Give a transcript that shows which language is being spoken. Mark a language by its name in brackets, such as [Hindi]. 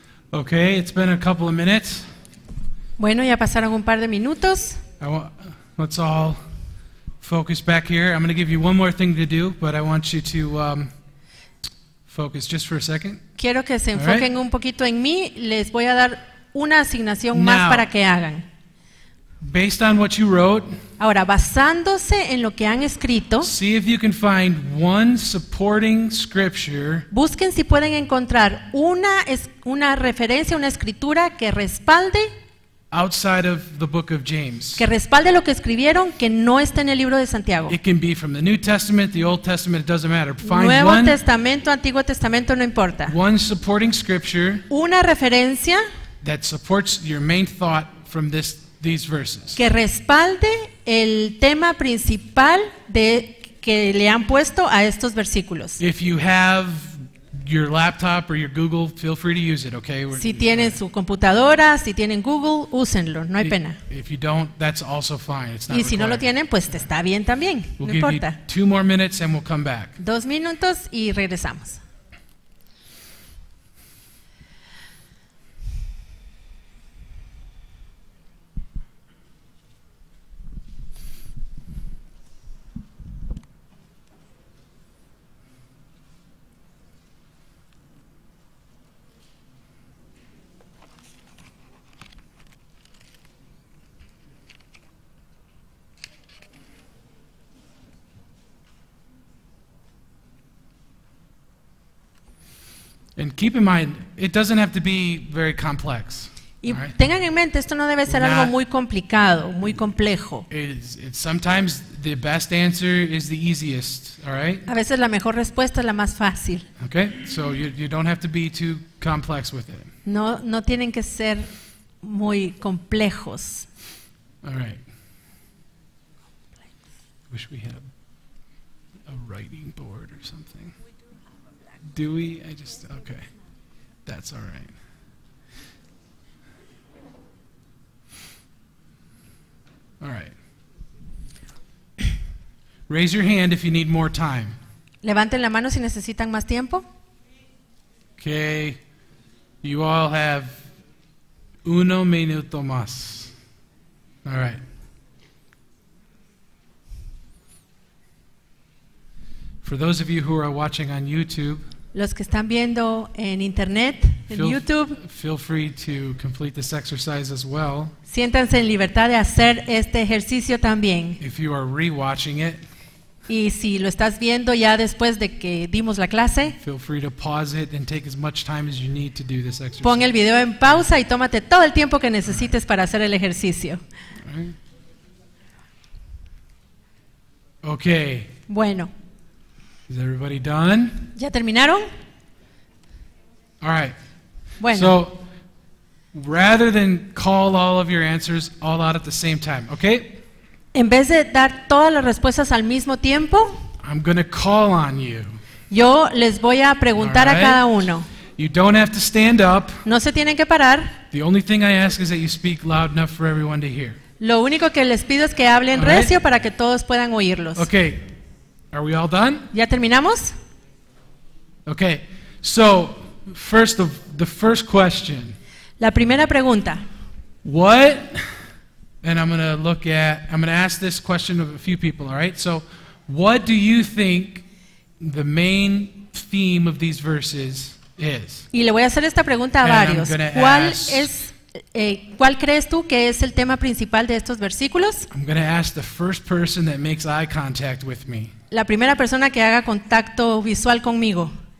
[English] Okay, it's been a couple of minutes. [Spanish] Bueno, ya pasaron un par de minutos. [English] Let's all focus back here. I'm going to give you one more thing to do, but I want you to focus just for a second. [Spanish] Quiero que se enfoquen un poquito en mí. Les voy a dar una asignación más para que hagan. [English] Based on what you wrote, [Spanish] ahora, basándose en lo que han escrito, [English] see if you can find one supporting scripture. [Spanish] Busquen si pueden encontrar una referencia, una escritura que respalde [English] outside of the book of James. [Spanish] Que respalde lo que escribieron, que no está en el libro de Santiago. [English] It can be from the New Testament, the Old Testament, it doesn't matter. Find [Spanish] Nuevo Testamento, Antiguo Testamento, no importa. [English] One supporting scripture. [Spanish] Una referencia [English] that supports your main thought from these verses. [Spanish] Que respalde el tema principal que le han puesto a estos versículos. [English] If you have your laptop or your Google, feel free to use it, okay? [Spanish] Si tienen su computadora, si tienen Google, úsenlo, no hay pena. [English] If you don't, that's also fine. It's not [Spanish] y si no lo tienen, pues está bien también, no importa. [English] 2 more minutes and we'll come back. [Spanish] 2 minutos y regresamos. [English] And keep in mind, it doesn't have to be very complex. [Spanish] Y tengan en mente, esto no debe ser algo muy complicado, muy complejo. [English] Sometimes the best answer is the easiest, all right? [Spanish] A veces la mejor respuesta es la más fácil. [English] Okay, so you don't have to be too complex with it. [Spanish] No tienen que ser muy complejos. [English] All right. Wish we had a writing board or something. Do we? Okay. That's all right. All right. Raise your hand if you need more time. [Spanish] Levanten la mano si necesitan más tiempo. [English] Okay. You all have 1 [Spanish] minuto más. [English] All right. For those of you who are watching on YouTube, [Spanish] los que están viendo en internet, en YouTube, [English] feel free to complete this exercise as well. [Spanish] Siéntanse en libertad de hacer este ejercicio también. [English] If you are rewatching it, [Spanish] Y si lo estás viendo ya después de que dimos la clase, [English] feel free to pause it and take as much time as you need to do this exercise. [Spanish] pon el video en pausa y tómate todo el tiempo que necesites para hacer el ejercicio. [English] All right. Okay, [Spanish] Bueno, [English] is everybody done? [Spanish] ¿ya terminaron? [English] All right. [Spanish] Bueno, [English] So, rather than call all of your answers all out at the same time, okay? [Spanish] en vez de dar todas las respuestas al mismo tiempo, [English] I'm going to call on you. [Spanish] yo les voy a preguntar a [English] Alright. [Spanish] cada uno. [English] You don't have to stand up. [Spanish] No se tienen que parar. [English] The only thing I ask is that you speak loud enough for everyone to hear. [Spanish] Lo único que les pido es que hablen [English] Alright. [Spanish] recio para que todos puedan oírlos. [English] Okay, are we all done? [Spanish] ¿Ya terminamos? [English] Okay, so the first question. [Spanish] La primera pregunta. [English] What, and I'm going to ask this question of a few people, all right? So, what do you think the main theme of these verses is? [Spanish] Y le voy a hacer esta pregunta a [English] And I'm [Spanish] varios. [English] gonna [Spanish] ¿Cuál crees tú que es el tema principal de estos versículos? [English] I'm going to ask the first person that makes eye contact with me. [Spanish] La primera persona que haga contacto visual conmigo.